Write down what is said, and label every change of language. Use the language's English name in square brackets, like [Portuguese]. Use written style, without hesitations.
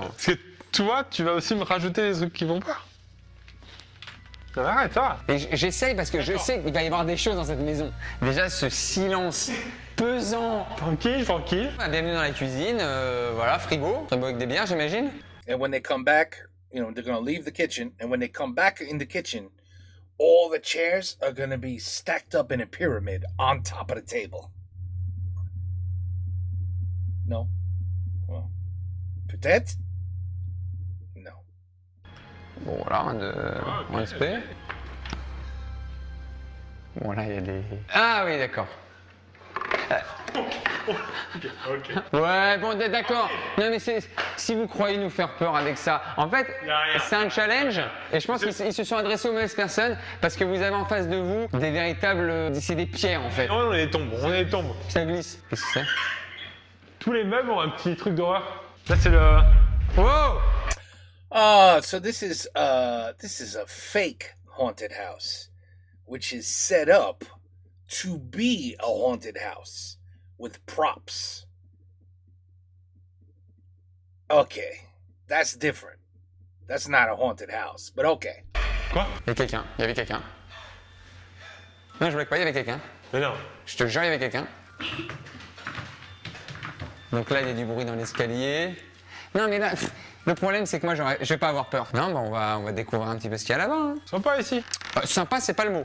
[French] Parce que toi, tu vas aussi me rajouter des trucs qui vont pas. Non, arrête, ça va. Et j'essaye parce que je sais qu'il va y avoir des choses dans cette maison. Déjà, ce silence pesant. Tranquille, tranquille. Bienvenue dans la cuisine, voilà, frigo avec des bières, j'imagine. And when they come back, they're gonna leave the kitchen. And when they come back in the kitchen, all the chairs are gonna be stacked up in a pyramid on top of the table. [English] No? Well, [French] peut-être? [English] No. [French] Bon, voilà, on espère. Bon, là, il y a des... Ah oui, d'accord. Ok. Ouais, bon, d'accord. Non, mais si vous croyez nous faire peur avec ça, en fait, c'est un challenge. Et je pense qu'ils se sont adressés aux mauvaises personnes parce que vous avez en face de vous des véritables... C'est des pierres, en fait. Non, on est tombes, Ça glisse. Qu'est-ce que c'est? Tous les meubles ont un petit truc d'horreur. Là, c'est le... Wow! [English] So this is a fake haunted house, which is set up to be a haunted house with props. Okay, that's different. That's not a haunted house, but okay. [French] Quoi? Il y avait quelqu'un. Non, je voulais pas, il y avait quelqu'un. Mais non. Je te jure, il y avait quelqu'un. Donc là, il y a du bruit dans l'escalier. Non, mais là, le problème, c'est que moi, je vais pas avoir peur. Non, bah, on va découvrir un petit peu ce qu'il y a là-bas. Hein. Sympa ici. Sympa, c'est pas le mot.